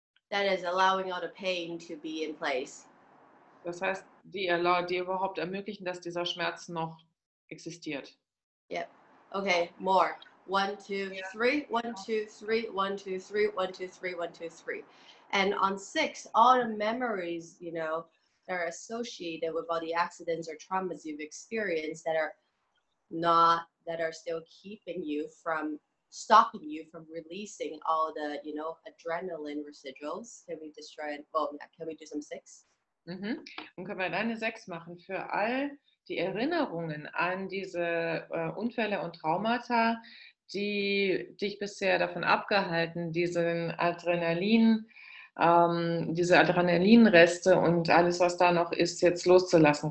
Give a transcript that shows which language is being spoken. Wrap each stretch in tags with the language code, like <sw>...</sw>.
<en>That is allowing all the pain to be in place.</en> <de>Das heißt, die überhaupt ermöglichen, dass dieser Schmerz noch existiert.</de> <en>Yep. Okay, more. 1, 2, 3. 1, 2, 3. 1, 2, 3. 1, 2, 3. 1, 2, 3. And on 6, all the memories, you know, that are associated with all the accidents or traumas you've experienced that are still keeping you from stopping you from releasing all the, you know, adrenaline residuals. Can we destroy it? Well, can we do some 6? Mhm.</en> <de>Und können wir dann eine 6 machen für all die Erinnerungen an diese Unfälle und Traumata, die dich bisher davon abgehalten, diese Adrenalinreste und alles, was da noch ist, jetzt loszulassen.</de>